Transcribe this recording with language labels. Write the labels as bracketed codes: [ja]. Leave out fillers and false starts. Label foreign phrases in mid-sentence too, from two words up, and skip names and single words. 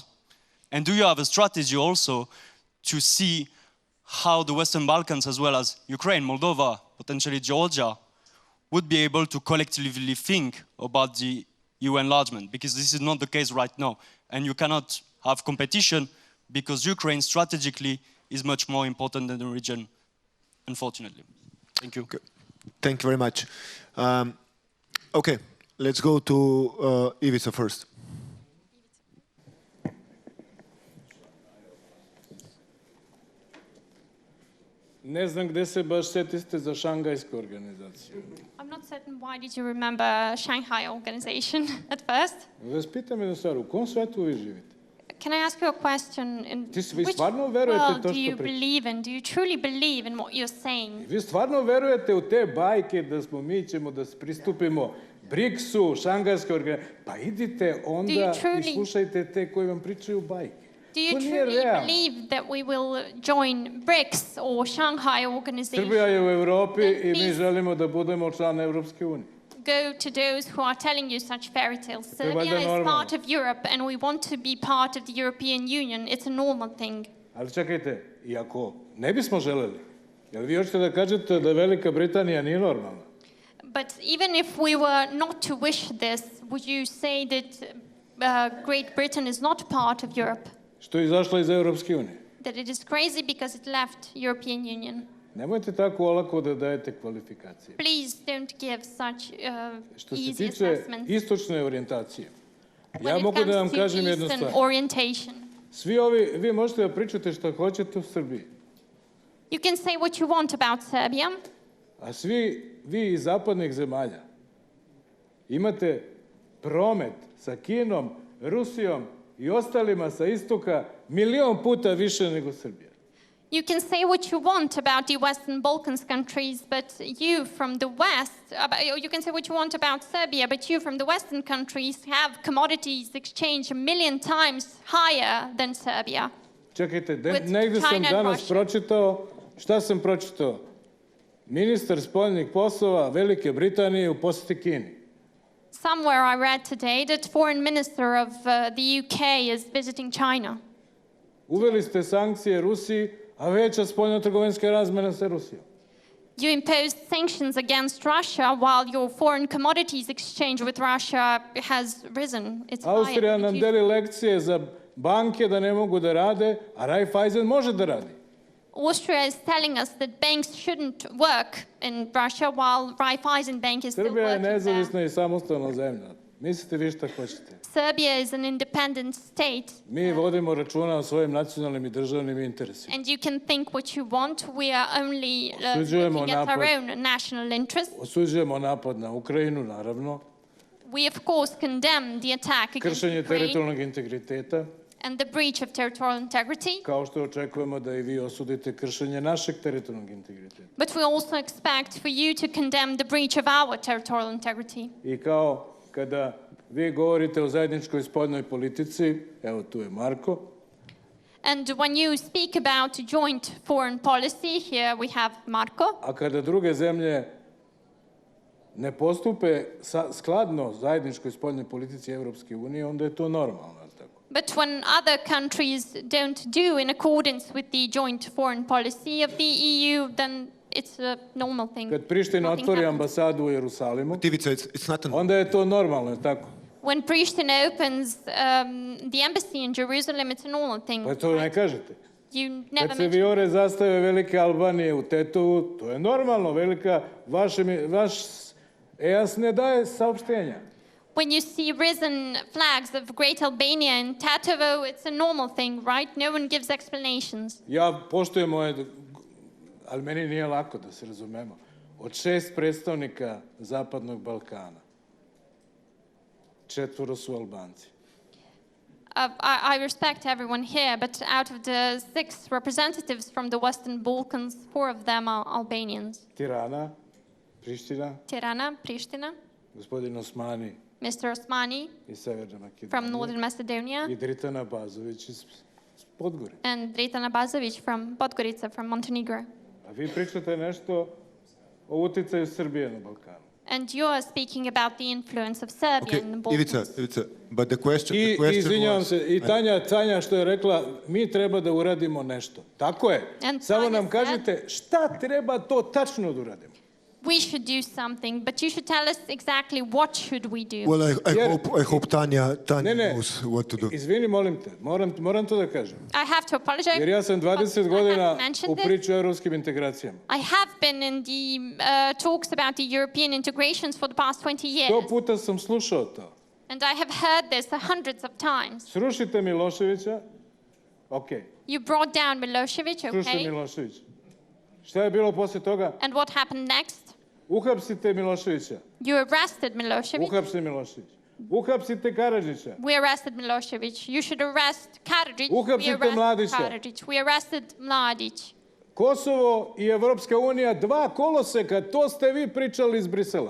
[en] And do you have a strategy also to see how the Western Balkans, as well as Ukraine, Moldova, potentially Georgia, would be able to collectively think about the EU enlargement, because this is not the case right now. And you cannot have competition because Ukraine strategically is much more important than the region, unfortunately. Thank you. Okay. Thank you very much. Okay, let's go to Ivica first. [sr] Ne znam gde se baš setiste za šangajsku organizaciju. [en] I'm not certain why did you remember Shanghai organization at first. [sr] Vas pitam jednu stvar, u kom svetu vi živite? [en] Can I ask you a question? In [sr] Vi [en] which [sr] stvarno verujete [en] world [sr] to [en] do [sr] što [en] you [sr] pričate? [en] believe in? Do you truly believe in what you're saying? [sr] Vi stvarno verujete u te bajke da mi ćemo da pristupimo BRICS-u, šangajskoj organizaciji? Pa idite onda i slušajte te koji vam pričaju bajke. [en] Do you truly believe that we will join BRICS or Shanghai organization? [sr] Srbija je u Evropi i mi želimo da budemo član Evropske unije. [en] Go to those who are telling you such fairy tales. Serbia is part of Europe and we want to be part of the European Union. It's a normal thing. [sr] Ali čekajte, iako ne bismo želeli, jel vi hoćete da kažete da Velika Britanija nije normalna? [en] But even if we were not to wish this, would you say that Great Britain is not part of Europe? [sr] Što je izašla iz Evropske unije? [en] That it is crazy because it left European Union? [sr] Nemojte tako olako da dajete kvalifikacije. [en] Please don't give such [sr] Što se [en] easy [sr] tiče [en] assessments. [sr] istočne orijentacije, [en] When [sr] ja [en] it [sr] mogu da vam [en] comes to [sr] kažem jednu [en] Eastern [sr] stvar. [en] orientation, [sr] Svi vi možete da pričate što hoćete u Srbiji, [en] you can say what you want about Serbia, [sr] a vi iz zapadnih zemalja imate promet sa Kinom, Rusijom i ostalima sa istoka 1.000.000 puta više nego Srbija. [en] you can say what you want about the Western Balkans countries, but you from the West, you can say what you want about Serbia, but you from the Western countries have commodities exchange 1,000,000 times higher than Serbia. [sr] Čekajte, negde sam danas pročitao, šta sam pročitao? Ministar spoljnih poslova Velike Britanije u poseti Kini. [en] Somewhere I read today that foreign minister of the UK is visiting China. [sr] Uveli ste sankcije Rusiji, a veća spoljno-trgovinska razmena sa Rusijom. [en] You imposed sanctions against Russia while your foreign commodities exchange with Russia has risen. It's [sr] Austrija [en] higher. [sr] nam deli lekcije za banke da ne mogu da rade, a Raiffeisen može da radi. [en] Austria is telling us that banks shouldn't work in Russia while Raiffeisen Bank is still [sr] Srbija je [en] working there. [sr] nezavisna i samostalna zemlja. Mislite vi šta hoćete. [en] Serbia is an independent state. [sr] Mi vodimo računa o svojim nacionalnim i državnim interesima. [en] And you can think what you want. We are only [sr] Osuđujemo [en] looking at our [sr] napad. [en] own national interests. [sr] Osuđujemo napad na Ukrajinu, naravno. [en] We of course condemn the attack against [sr] Kršenje [en] Ukraine [sr] teritorijalnog integriteta. [en] and the breach of territorial integrity. [sr] Kao što očekujemo da i vi osudite kršenje našeg teritorijalnog integriteta. [en] But we also expect for you to condemn the breach of our territorial integrity. [sr] I kao kada vi govorite o zajedničkoj spoljnoj politici, evo tu je Marko. [en] And when you speak about joint foreign policy, here we have Marko. [sr] A kada druge zemlje ne postupe skladno zajedničkoj spoljnoj politici Evropske unije, onda je to normalno. [en] But when other countries don't do in accordance with the joint foreign policy of the EU, then it's a normal thing. [sr] Kad Priština otvori ambasadu u Jerusalimu, onda je to normalno, je tako? [en] When Pristina opens the embassy in Jerusalem, it's a normal thing. [sr] Pa to ne kažete. [en] You never [sr] Kad se vijore zastave Velike Albanije u Tetovu, to je normalno. Vaš EAS ne daje saopštenja. [en] When you see risen flags of Great Albania in Tetovo, it's a normal thing, right? No one gives explanations. [sr] Ja poštujem ali meni nije lako da se razumemo. Od 6 predstavnika Zapadnog Balkana, 4 su Albanci. [en] I respect everyone here, but out of the 6 representatives from the Western Balkans, 4 of them are Albanians. [sr] Tirana, Pristina, gospodin Osmani [en] Mr. Osmani [sr] iz Severne Makedonije, [en] from Northern Macedonia, [sr] i Dritana Bazović iz Podgore. [en] And Dritana Bazović from Podgorica, from Montenegro. [sr] A vi pričate nešto o uticaju Srbije na Balkanu. [en] And you are speaking about the influence of Serbia in the Balkans. Ivica, but the question [sr] Izvinjavam [en] was... [sr] se, i Tanja što je rekla, mi treba da uradimo nešto. Tako je. Samo nam kažete šta treba to tačno da uradimo. [en] we should do something, but you should tell us exactly what should we do. Well, I hope Tanja knows what to do. [sr] Izvini, molim te, moram to da kažem. [en] I have to apologize. [sr] Jer ja sam 20 godina u priču o evropskim integracijama. [en] I have been in the talks about the European integrations for the past 20 years. [sr] 100 puta sam slušao to. [en] And I have heard this hundreds of times. [sr] Srušite Miloševića, okay. [en] You brought down Milošević, okay. [sr] Srušite Milošević. Šta je bilo posle toga? [en] And what happened next? [sr] Uhapsite Miloševića. [en] You arrested Milošević. [sr] Uhapsite Milošević. Uhapsite Karadžića. [en] We arrested Milošević. You should arrest Karadžić. [sr] Uhapsite Mladića. [en] We arrested Mladić. [sr] Kosovo i Evropska unija, 2 koloseka, to ste vi pričali iz Brisela.